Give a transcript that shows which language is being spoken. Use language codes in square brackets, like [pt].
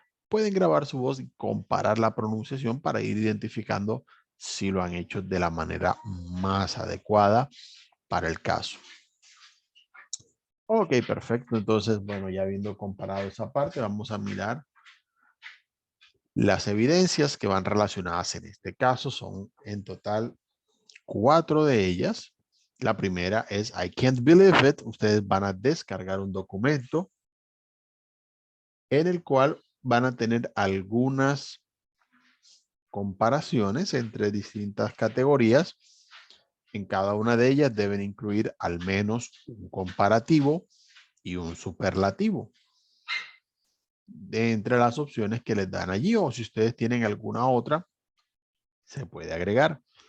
[es] Pueden grabar su voz y comparar la pronunciación para ir identificando si lo han hecho de la manera más adecuada para el caso. Ok, perfecto. Entonces, bueno, ya habiendo comparado esa parte, vamos a mirar las evidencias que van relacionadas en este caso. Son en total 4 de ellas. La primera es [en] I can't believe it. [es] Ustedes van a descargar un documento en el cual van a tener algunas comparaciones entre distintas categorías. En cada una de ellas deben incluir al menos un comparativo y un superlativo de entre las opciones que les dan allí, o si ustedes tienen alguna otra, se puede agregar.